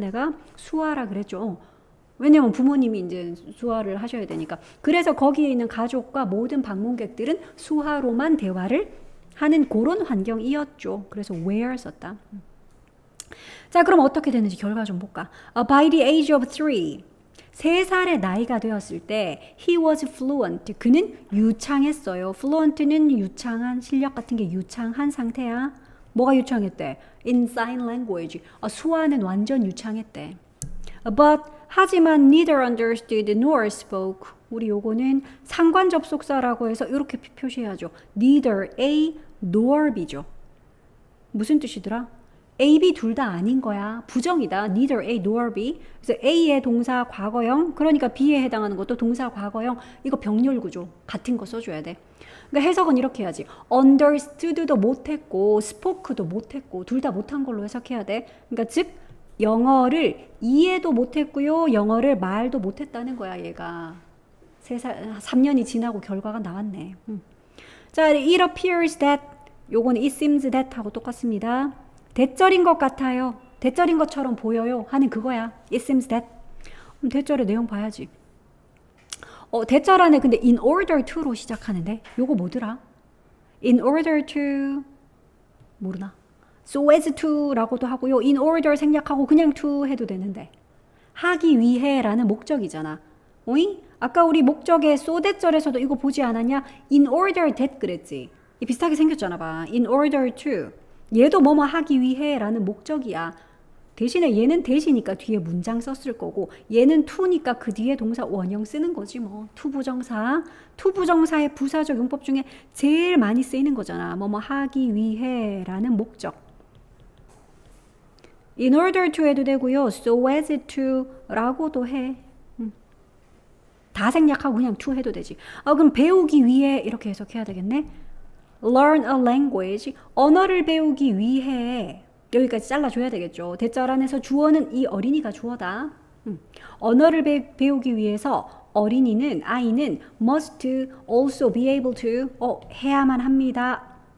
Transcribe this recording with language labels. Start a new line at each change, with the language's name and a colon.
Korean: 내가 수화라 그랬죠. 왜냐면 부모님이 이제 수화를 하셔야 되니까. 그래서 거기에 있는 가족과 모든 방문객들은 수화로만 대화를 하는 그런 환경이었죠. 그래서 where 썼다. 자, 그럼 어떻게 되는지 결과 좀 볼까?
English: By the age of 3,
Korean: 3살의 나이가 되었을 때
English: he was fluent.
Korean: 그는 유창했어요. fluent는 유창한, 실력 같은 게 유창한 상태야. 뭐가 유창했대?
English: In sign language.
Korean: 수화는 완전 유창했대.
English: But
Korean: 하지만
English: neither understood nor spoke.
Korean: 우리 요거는 상관 접속사라고 해서 이렇게 표시해야죠. neither A nor B죠. 무슨 뜻이더라? A, B 둘 다 아닌 거야. 부정이다. neither A nor B. 그래서 A의 동사 과거형, 그러니까 B에 해당하는 것도 동사 과거형. 이거 병렬 구조 같은 거 써줘야 돼. 그러니까 해석은 이렇게 해야지. understood도 못했고 spoke도 못했고 둘 다 못한 걸로 해석해야 돼. 그러니까 즉 영어를 이해도 못했고요. 영어를 말도 못했다는 거야. 얘가 3년이 지나고 결과가 나왔네. 자,
English: it appears that
Korean: 요거는 it seems that 하고 똑같습니다. 대절인 것 같아요. 대절인 것처럼 보여요 하는 그거야. it seems that. 대절의 내용 봐야지. 대절 안에 근데 in order to로 시작하는데 요거 뭐더라? in order to 모르나? so as to라고도 하고요. in order 생략하고 그냥 to 해도 되는데 하기 위해 라는 목적이잖아. 오이? 아까 우리 목적의 so that절에서도 이거 보지 않았냐? in order that 그랬지. 비슷하게 생겼잖아 봐. in order to 얘도 뭐뭐 하기 위해 라는 목적이야. 대신에 얘는 대시니까 뒤에 문장 썼을 거고 얘는 to니까 그 뒤에 동사 원형 쓰는 거지 뭐. 투부정사. 투부정사의 부사적 용법 중에 제일 많이 쓰이는 거잖아. 뭐뭐 하기 위해 라는 목적. in order to 해도 되고요. so as to 라고도 해. 다 생략하고 그냥 to 해도 되지. 그럼 배우기 위해 이렇게 해석해야 되겠네.
English: learn a language.
Korean: 언어를 배우기 위해. 여기까지 잘라줘야 되겠죠. 대절 안에서 주어는 이 어린이가 주어다. 언어를 배우기 위해서 어린이는 아이는
English: must also be able to
Korean: 해야만 합니다.